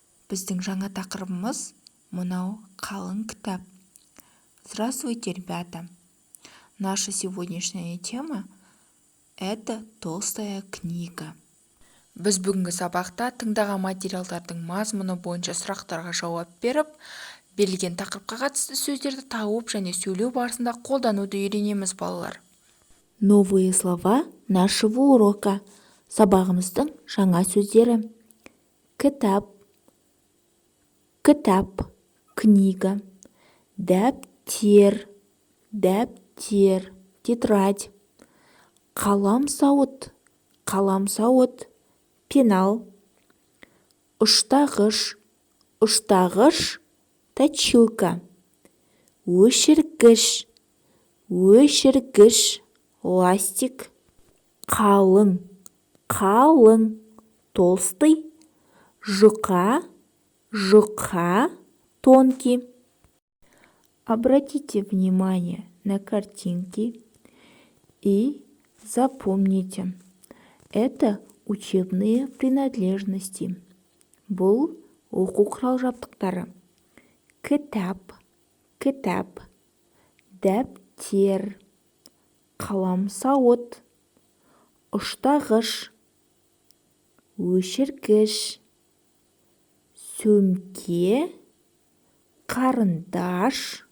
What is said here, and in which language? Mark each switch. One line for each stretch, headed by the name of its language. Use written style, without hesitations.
Kazakh: Біздің жаңа тақырыбымыз мынау қалың кітап.
Russian: Здравствуйте, ребята! Наша сегодняшняя тема – это толстая книга.
Kazakh: Біз бүгінгі сабақта тыңдаған материалдардың мазмұны бойынша сұрақтарға жауап беріп, берілген тақырыпқа қатысты сөздерді тауып және сөйлеу барысында қолдануды үйренеміз, балалар.
Russian: Новые слова нашего урока.
Kazakh: Сабағымыздың жаңа сөздері. Кітап, кітап, книга. Дәптер, дәптер, тетрадь. Қаламсауыт, қаламсауыт, пенал. Ұштағыш, ұштағыш, точилка. Өшіргіш, өшіргіш, ластик. Қалың, қалың, толстый. Жұқа, жұқа, тонкий.
Russian: Обратите внимание на картинки и запомните, это учебные принадлежности.
Kazakh: Бұл оқу құрал-жабдықтары. Кітап, кітап, дәптер, қаламсауыт, ұштағыш, өшіргіш, сөмке, қарындаш.